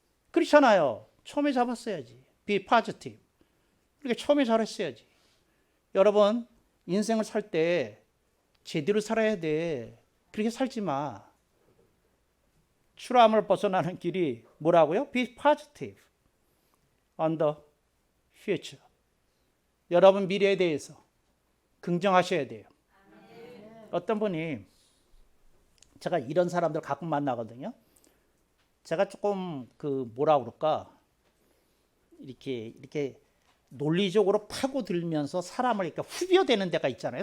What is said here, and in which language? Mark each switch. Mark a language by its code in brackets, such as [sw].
[ko] 그렇잖아요. 처음에 잡았어야지. [en] Be positive. [ko] 그러니까 처음에 잘했어야지. 여러분 인생을 살 때 제대로 살아야 돼. 그렇게 살지 마. 추람을 벗어나는 길이 뭐라고요? [en] Be positive on the future. [ko] 여러분 미래에 대해서 긍정하셔야 돼요. 어떤 분이 제가 이런 사람들 가끔 만나거든요. 제가 조금 뭐라 그럴까 이렇게 논리적으로 파고들면서 사람을 이렇게 후벼대는 데가 있잖아요.